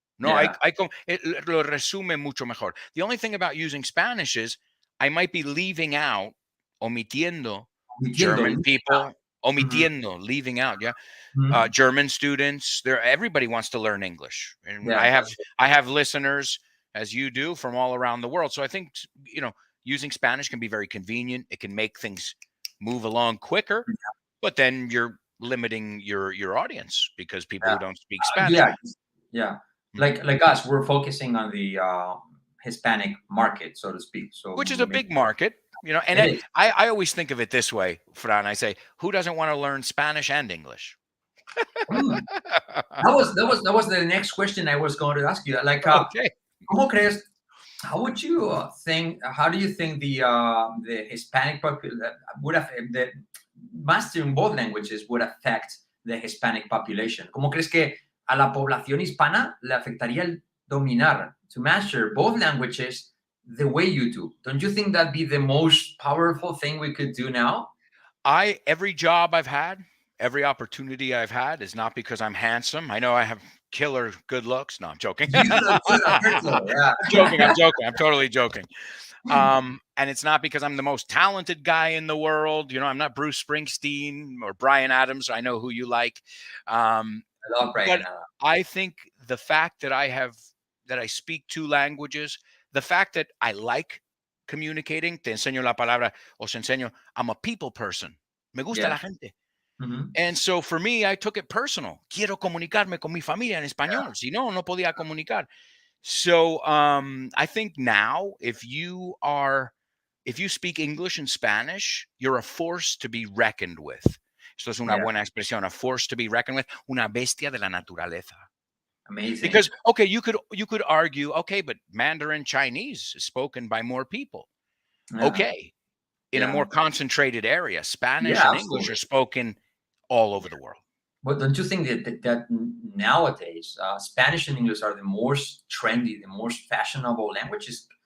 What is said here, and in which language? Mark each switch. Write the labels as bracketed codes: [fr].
[es] No, it lo resume mucho mejor. [en] The only thing about using Spanish is I might be leaving out, omitiendo German people, leaving out, German students. Everybody wants to learn English, and I have listeners as you do from all around the world. So I think, using Spanish can be very convenient. It can make things move along quicker, but then you're limiting your audience because people who don't speak Spanish. Yeah. Like us, we're focusing on the Hispanic market, so to speak. So which is a big market, and I always think of it this way, Fran. I say, who doesn't want to learn Spanish and English? That was the next question I was going to ask you. Like, okay. [es] ¿Cómo crees? [en] How would you think? How do you think the Hispanic would affect the mastering both languages would affect the Hispanic population? [es] ¿Cómo crees que a la población hispana le afectaría el dominar, [en] to master both languages the way you do? Don't you think that'd be the most powerful thing we could do now? Every job I've had, every opportunity I've had is not because I'm handsome. I know I have killer good looks. No, I'm joking. You look good, Alberto. Yeah. I'm joking. I'm totally joking. And it's not because I'm the most talented guy in the world. I'm not Bruce Springsteen or Bryan Adams. I know who you like. I love Bryan Adams. I think the fact that I speak 2 languages, the fact that I like communicating, [es] te enseño la palabra, os enseño, [en] I'm a people person. [es] Me gusta la gente. [en] And so for me, I took it personal. [es] Quiero comunicarme con mi familia en español. Si no, no podía comunicar. [en] So I think now, if you speak English and Spanish, you're a force to be reckoned with. [es] Esto es una buena expresión, [en] a force to be reckoned with, [es] una bestia de la naturaleza. [en] Amazing. Because, okay, you could argue, okay, but Mandarin Chinese is spoken by more people. Okay. In a more concentrated area, Spanish and English are spoken all over the world. But don't you think that nowadays Spanish and English are the most trendy, the most fashionable languages?